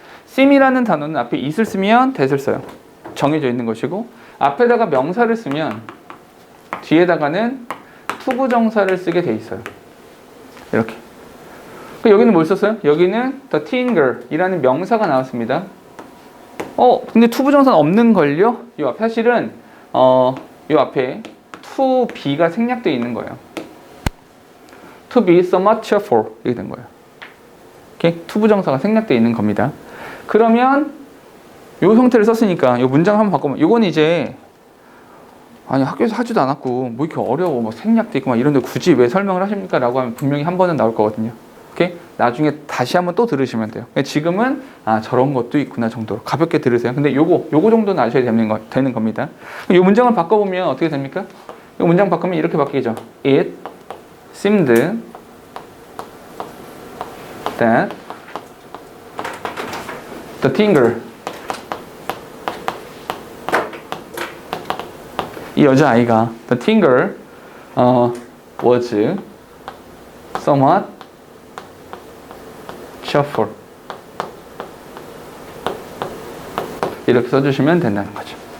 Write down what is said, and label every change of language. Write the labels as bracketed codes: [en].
[ko] seem이라는 단어는 앞에 it을 쓰면 that을 써요. 정해져 있는 것이고 앞에다가 명사를 쓰면 뒤에다가는 투부정사를 쓰게 돼 있어요. 이렇게. 여기는 뭘 썼어요? 여기는 the teen girl 이라는 명사가 나왔습니다. 근데 투부정사는 없는 걸요? 이 앞에 사실은 이 앞에 to be가 생략되어 있는 거예요. [en] to be somewhat cheerful [ko] 이렇게 된 거예요. 이렇게 투부정사가 생략되어 있는 겁니다. 그러면 요 형태를 썼으니까 요 문장 한번 바꾸면 요건 이제 아니 학교에서 하지도 않았고 뭐 이렇게 어려워 뭐 생략돼 있고 막 이런데 굳이 왜 설명을 하십니까? 라고 하면 분명히 한 번은 나올 거거든요. 오케이? 나중에 다시 한번 또 들으시면 돼요. 지금은 저런 것도 있구나 정도로 가볍게 들으세요. 근데 요거 정도는 아셔야 되는 겁니다. 요 문장을 바꿔보면 어떻게 됩니까? 요 문장 바꾸면 이렇게 바뀌죠. [en] It seemed that the teen girl [ko] 이 여자아이가 [en] the teen girl was somewhat cheerful [ko] 이렇게 써주시면 된다는 거죠.